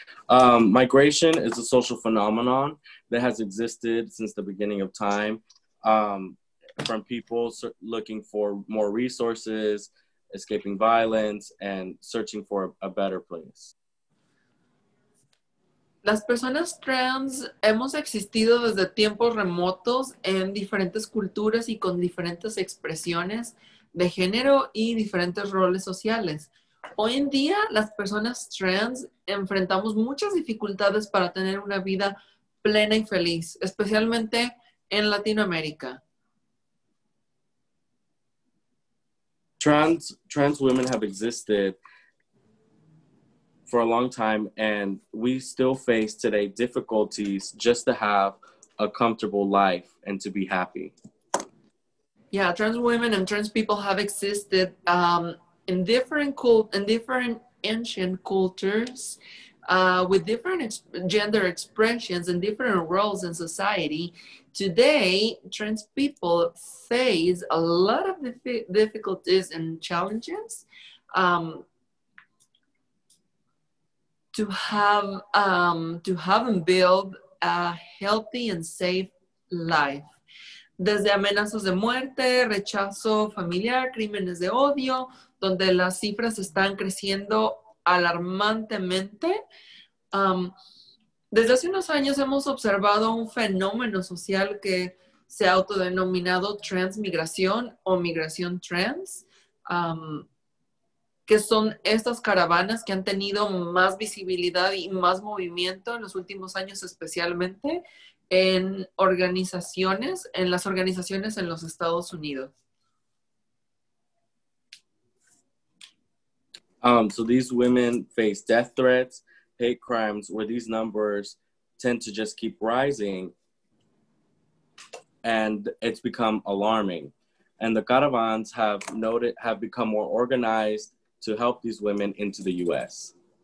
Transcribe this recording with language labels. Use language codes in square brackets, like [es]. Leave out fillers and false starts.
[en] Migration is a social phenomenon that has existed since the beginning of time, from people looking for more resources, escaping violence, and searching for a better place. [es] Las personas trans hemos existido desde tiempos remotos en diferentes culturas y con diferentes expresiones de género y diferentes roles sociales. Hoy en día, las personas trans enfrentamos muchas dificultades para tener una vida plena y feliz, especialmente en Latinoamérica. [en] Trans women have existed for a long time, and we still face today difficulties just to have a comfortable life and to be happy. Yeah, trans women and trans people have existed in different ancient cultures with different gender expressions and different roles in society. Today, trans people face a lot of difficulties and challenges to have and build a healthy and safe life. [es] Desde amenazas de muerte, rechazo familiar, crímenes de odio, donde las cifras están creciendo alarmantemente. Desde hace unos años hemos observado un fenómeno social que se ha autodenominado transmigración o migración trans, que son estas caravanas que han tenido más visibilidad y más movimiento en los últimos años, especialmente en las organizaciones en los Estados Unidos. [en] So these women face death threats, hate crimes, where these numbers tend to just keep rising, and it's become alarming. And the caravans have become more organized to help these women into the U.S.